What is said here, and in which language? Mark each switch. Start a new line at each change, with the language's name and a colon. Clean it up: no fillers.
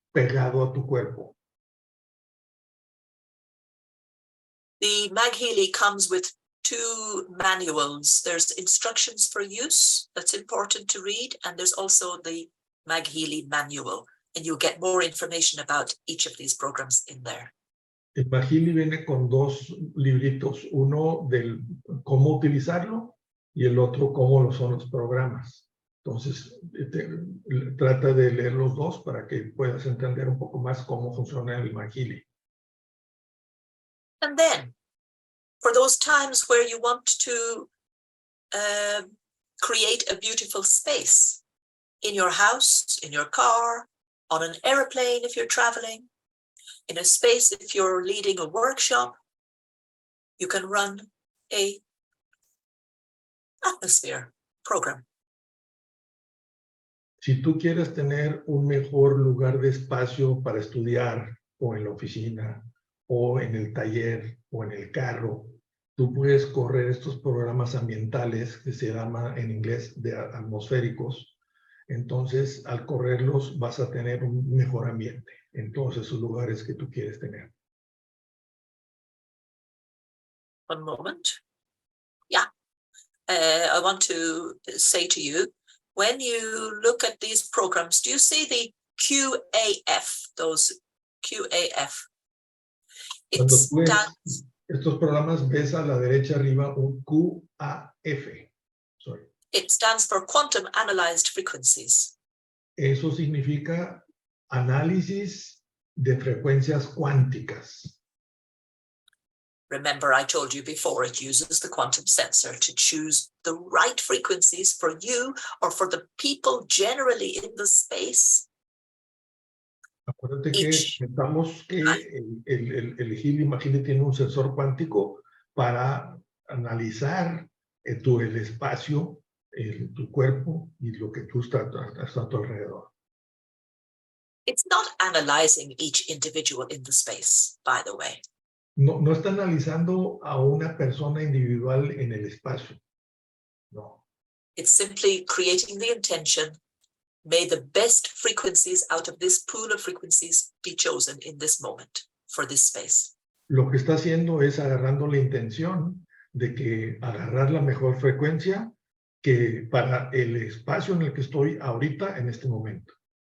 Spanish: pegado a tu cuerpo.
English: The MagHealy comes with 2 manuals. There's instructions for use that's important to read, and there's also the MagHealy manual, and you'll get more information about each of these programs in there.
Spanish: El MagHealy viene con 2 libritos, uno del cómo utilizarlo y el otro cómo lo son los programas. Entonces, trata de leer los 2 para que puedas entender un poco más cómo funciona el MagHealy.
English: And then, for those times where you want to create a beautiful space in your house, in your car, on an airplane if you're traveling, in a space if you're leading a workshop, you can run a atmosphere program.
Spanish: Si tú quieres tener un mejor lugar de espacio para estudiar, o en la oficina, o en el taller, o en el carro, tú puedes correr estos programas ambientales que se llaman en inglés de atmosféricos. Entonces, al correrlos, vas a tener un mejor ambiente en todos esos lugares que tú quieres tener.
English: One moment. Yeah. I want to say to you, when you look at these programs, do you see the QAF, those QAF?
Spanish: Cuando tú ves estos programas, ves a la derecha arriba un QAF.
English: Sorry. It stands for Quantum Analyzed Frequencies.
Spanish: Eso significa análisis de frecuencias cuánticas.
English: Remember, I told you before, it uses the quantum sensor to choose the right frequencies for you or for the people generally in the space.
Spanish: Acuérdate que pensamos que el Healy-MagHealy tiene un sensor cuántico para analizar el espacio, tu cuerpo y lo que tú estás a tu alrededor.
English: It's not analyzing each individual in the space, by the way.
Spanish: No está analizando a una persona individual en el espacio.
English: No. It's simply creating the intention. May the best frequencies out of this pool of frequencies be chosen in this moment for this space.
Spanish: Lo que está haciendo es agarrando la intención de que agarrar la mejor frecuencia que para el espacio en el que estoy ahorita en este momento.